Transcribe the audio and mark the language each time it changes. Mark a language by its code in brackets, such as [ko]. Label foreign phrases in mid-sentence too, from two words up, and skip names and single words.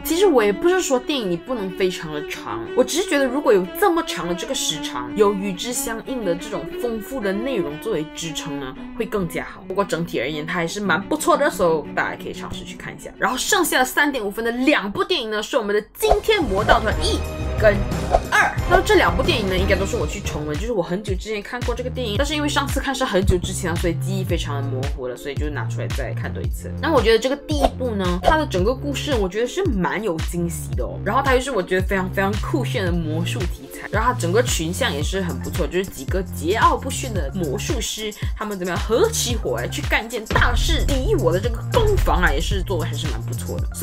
[zh] 其實我也不是說電影你不能非常的長，我只是覺得如果有這麼長的這個時長，有與之相應的這種豐富的內容作為支撐呢，會更加好。不過整體而言，它還是蠻不錯的，所以大家可以嘗試去看一下。然後剩下的3.5分的2部電影呢，是我們的《驚天魔盜團1》跟2。那這2部電影呢，應該都是我去重溫，就是我很久之前看過這個電影，但是因為上次看是很久之前了，所以記憶非常的模糊了，所以就拿出來再看多一次。那我覺得這個第一部呢，它的整個故事我覺得是蠻有驚喜的哦。然後它又是我覺得非常酷炫的魔術題材，然後它整個群像也是很不錯，就是幾個桀驁不馴的魔術師，他們怎麼樣合起伙來去幹一件大事，抵禦我的這個攻防啊，也是做的還是蠻不錯的。